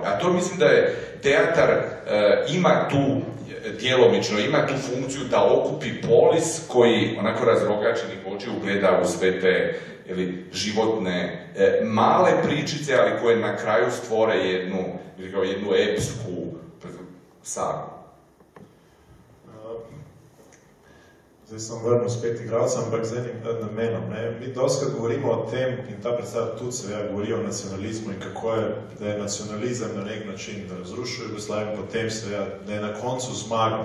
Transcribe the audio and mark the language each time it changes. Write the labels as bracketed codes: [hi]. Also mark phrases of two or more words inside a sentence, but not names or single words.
[hr] A to mislim da je teatar ima tu djelomično, ima tu funkciju da okupi polis koji onako razrogačenih očiju gleda u sve te životne male pričice, ali koje na kraju stvore jednu epsku sagu. [sl] Zdaj sem vrnil spet igralcem, ampak z enim namenom. Mi doskrat govorimo o tem, in ta predstava tudi seveda govori o nacionalizmu in kako je, da je nacionalizem na nek način razrušil Jugoslavijo, potem seveda, da je na koncu zmagal.